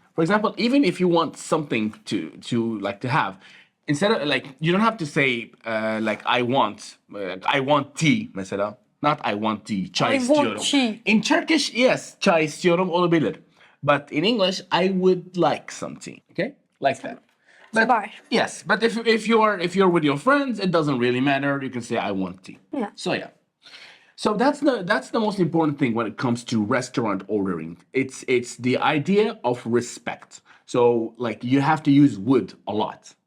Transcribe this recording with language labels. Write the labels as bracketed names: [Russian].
[English] For example, even if you want something to have, instead of like you don't have to say I want tea [Turkish] mesela. [English] Not I want tea, [Turkish] çay [English] I want [Turkish] istiyorum. [English] tea. In Turkish, yes, [Turkish] çay istiyorum olabilir. [English] But in English, I would like some tea. Okay, like that. But, [Turkish] Kibar. [English] yes, but if you're with your friends, it doesn't really matter. You can say I want tea. Yeah. So yeah. So that's the most important thing when it comes to restaurant ordering. It's the idea of respect. So like you have to use would a lot.